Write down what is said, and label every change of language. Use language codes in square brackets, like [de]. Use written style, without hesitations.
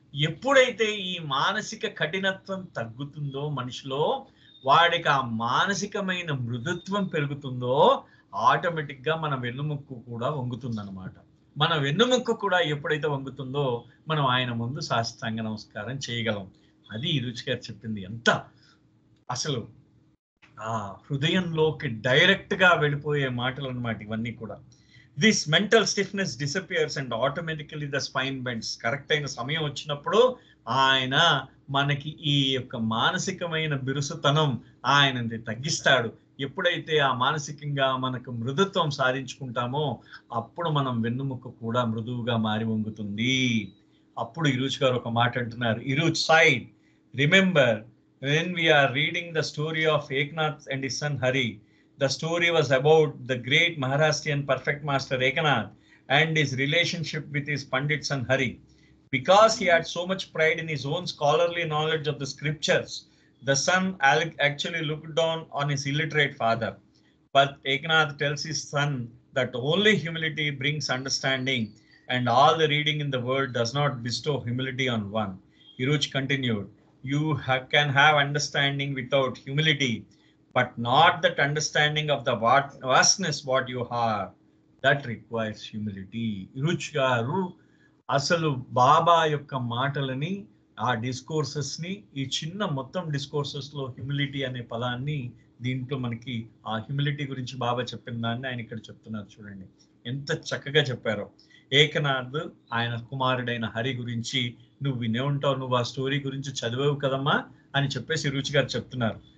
[te] ఎప్పుడైతే ఈ మానసిక కఠినత్వం తగ్గుతుందో మనిషిలో, వాడికి ఆ మానసికమైన మృదుత్వం పెరుగుతుందో, ఆటోమేటిక్ గా మన వెన్నుముక్కు కూడా వంగుతుందన్నమాట. మన వెన్నుముక్కు కూడా ఎప్పుడైతే వంగుతుందో మనం ఆయన ముందు సాష్టాంగ నమస్కారం చేయగలం. అది రుచి గారు చెప్పింది. ఎంత అసలు ఆ హృదయంలోకి డైరెక్ట్ గా వెళ్ళిపోయే మాటలు అన్నమాట ఇవన్నీ కూడా. [en] This mental stiffness disappears and automatically the spine bends. [te] Correct అయిన సమయం వచ్చినప్పుడు ఆయన మనకి ఈ యొక్క మానసికమైన బిరుసుతనం ఆయనని తగ్గిస్తాడు. ఎప్పుడైతే ఆ మానసికంగా మనకు మృదుత్వం సాధించుకుంటామో అప్పుడు మనం వెన్నుముక్క కూడా మృదువుగా మారి వంగుతుంది. అప్పుడు ఇరుచ్ గారు ఒక మాట అంటున్నారు. [en] Eruch said, remember when we are reading the story of Eknath and his son Hari, the story was about the great Maharashtrian perfect master Eknath and his relationship with his Pandit son Hari. Because he had so much pride in his own scholarly knowledge of the scriptures, the son actually looked down on his illiterate father. But Eknath tells his son that only humility brings understanding, and all the reading in the world does not bestow humility on one. Hiruch continued, you can have understanding without humility, but not that understanding of the vastness what you have, that requires humility. [te] Hiruch garu అసలు బాబా యొక్క మాటలని, ఆ discourses ని, ఈ చిన్న మొత్తం discourses లో humility అనే పదాన్ని, దీంట్లో మనకి ఆ హ్యూమిలిటీ గురించి బాబా చెప్పిన దాన్ని ఆయన ఇక్కడ చెప్తున్నారు. చూడండి ఎంత చక్కగా చెప్పారో. ఏకనాథ్ ఆయన కుమారుడైన హరి గురించి నువ్వు వినే ఉంటావు, నువ్వు ఆ స్టోరీ గురించి చదివావు కదమ్మా అని చెప్పేసి రుచి గారు చెప్తున్నారు.